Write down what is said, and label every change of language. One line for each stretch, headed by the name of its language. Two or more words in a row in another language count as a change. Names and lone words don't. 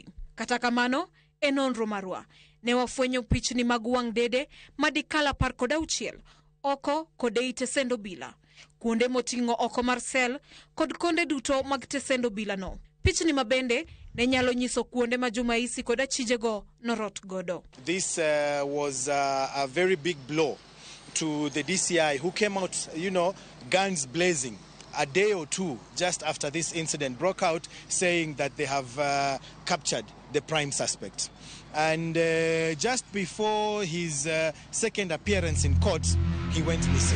Luo (Kenya and Tanzania): Kata kamano e nonro marwa ne wafwenyo pichni mag wang' dede Medical 16 oko kod ei tesendo bila kuonde moting'o oko mar sel kod konde duto mag tesendo bilano. Pichni mabende ne nyalo nyiso kuonde ma Jumaisi kod achijego norot godo.
English: This was a very big blow to the DCI, who came out, guns blazing, a day or two just after this incident broke out, saying that they have captured the prime suspect. And just before his second appearance in court, he went missing.